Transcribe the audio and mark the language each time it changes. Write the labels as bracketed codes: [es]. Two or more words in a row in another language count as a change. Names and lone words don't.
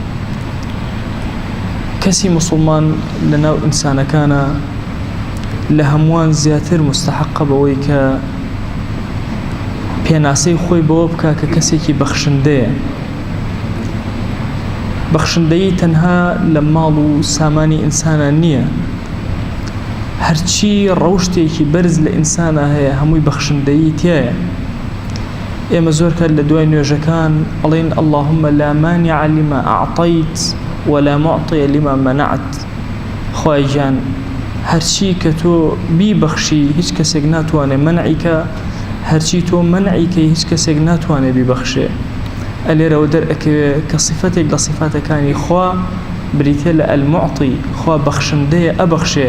[ckb] کەسی موسڵمان لەناو ئینسانەکانە لە هەمووان زیاتر مستحقە بەوەی کە پێناسەی خۆی بەوە بکە کە کەسێکی بەخشندەیە. بەخشندەیی تەنها لە ماڵ و سامانی ئینسانە نییە، هەرچی ڕەوشتێکی بەرز لە ئینسانە هەیە هەمووی بەخشندەیی تایە. ئێمە زۆر کات لە دوای نوێژەکان ئەڵێن: [ar] اللهم لا مانع لما أعطيت ولا معطي لما منعت. [ckb] خوای گیان، هەرچی کە تۆ بیبەخشی هیچ کەسێک ناتوانێ منعی کە، هەرچی تۆ منعی کە هیچ کەسێک ناتوانێ بیبەخشێ. ئەلێرەوە دەرئەکەوێ کە صفەتێک لە صفاتەکانی خوا بریتێ لە ئەلموعطی، خوا بەخشندەیە، ئەبەخشێ.